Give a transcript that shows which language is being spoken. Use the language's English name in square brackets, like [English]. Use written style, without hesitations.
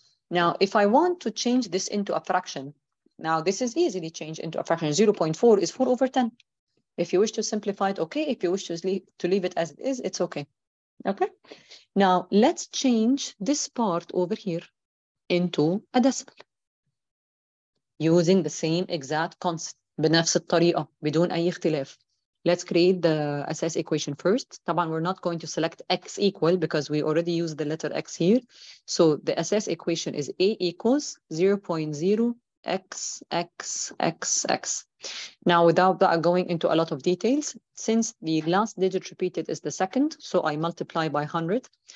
[English] Now, if I want to change this into a fraction, now this is easily changed into a fraction. 0.4 is 4 over 10. If you wish to simplify it, okay. If you wish to leave it as it is, it's okay. Okay. Now, let's change this part over here into a decimal using the same exact concept. [Arabic] بنفس الطريقة بدون أي اختلاف. [English] Let's create the SS equation first. طبعا we're not going to select x equal because we already used the letter x here. So the SS equation is A equals 0.0xxxx. Now, without going into a lot of details, since the last digit repeated is the second, so I multiply by 100.